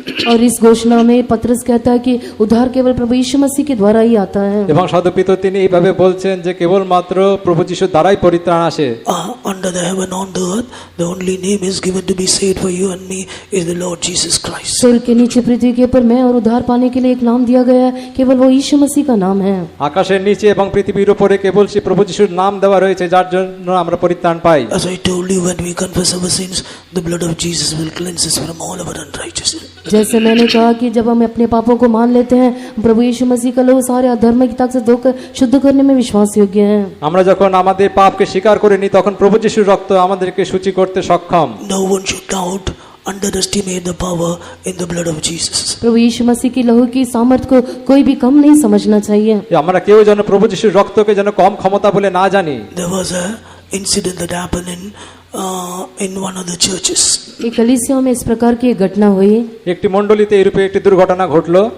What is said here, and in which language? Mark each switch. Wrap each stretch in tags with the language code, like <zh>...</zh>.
<hi>और इस घोषणा में पतरस कहता है कि उद्धार केवल प्रभु यीशु मसीह के द्वारा ही आता है।</hi> <bn>এবং সাধু পিতর তিনি এইভাবে বলছেন যে কেবলমাত্র প্রভু যিশুর দ্বারাই পরিত্রাণ আসে।</bn> <en>Under the heaven on the earth, the only name is given to be saved for you and me is the Lord Jesus Christ.</en> <hi>स्वर्ग के नीचे पृथ्वी के ऊपर मैं और उद्धार पाने के लिए एक नाम दिया गया है, केवल वो यीशु मसीह का नाम है।</hi> <bn>আকাশের নিচে এবং পৃথিবীর উপরে কেবল সেই প্রভু যিশুর নাম দেওয়া রয়েছে, যার জন্য আমরা পরিত্রাণ পাই।</bn> <en>As I told you, when we confess our sins, the blood of Jesus will cleanse us from all our unrighteousness.</en> <hi>जैसे मैंने कहा कि जब हम अपने पापों को मान लेते हैं, प्रभु यीशु मसीह का लहू सारे अधर्मिकता से धोकर शुद्ध करने में विश्वास योग्य है।</hi> <bn>আমরা যখন আমাদের পাপকে স্বীকার করে নিই, তখন প্রভু যিশুর রক্ত আমাদেরকে শুচি করতে সক্ষম।</bn> <en>No one should doubt, underestimate the power in the blood of Jesus.</en> <hi>प्रभु यीशु मसीह की लहू की सामर्थ को कोई भी कम नहीं समझना चाहिए।</hi> <bn>আমরা কেউ যেন প্রভু যিশুর রক্তকে যেন কম ক্ষমতা বলে না জানি।</bn> <en>There was a incident that happened in one of the churches.</en> <hi>एक कलीसिया में इस प्रकार की एक घटना हुई।</hi> <bn>একটি মণ্ডলীতে এইরূপে একটি দুর্ঘটনা ঘটলো।</bn>